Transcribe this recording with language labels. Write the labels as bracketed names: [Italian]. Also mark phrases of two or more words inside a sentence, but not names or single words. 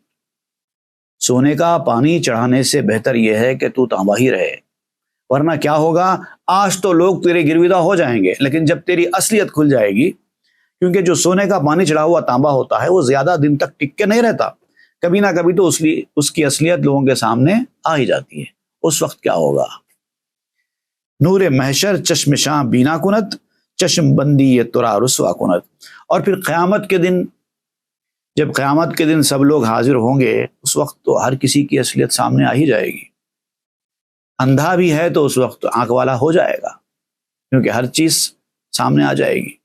[Urdu] سونے کا پانی چڑھانے سے بہتر یہ ہے کہ تو تانبا ہی رہے، ورنہ کیا ہوگا، آج تو لوگ تیرے گرویدہ ہو جائیں گے، لیکن جب تیری اصلیت کھل جائے گی، کیونکہ جو سونے کا پانی چڑھا ہوا تانبا ہوتا ہے وہ زیادہ دن تک ٹک کے نہیں رہتا، کبھی نہ کبھی تو اس کی اصلیت لوگوں کے سامنے آ ہی جاتی ہے۔ اس وقت کیا ہوگا؟ [Persian] نور محشر چشم شاں بینا کنت، چشم بندی یہ ترا رسوا کنت۔ [Urdu] اور پھر قیامت کے دن، جب قیامت کے دن سب لوگ حاضر ہوں گے، اس وقت تو ہر کسی کی اصلیت سامنے آ ہی جائے گی۔ اندھا بھی ہے تو اس وقت آنکھ والا ہو جائے گا، کیونکہ ہر چیز سامنے آ جائے گی۔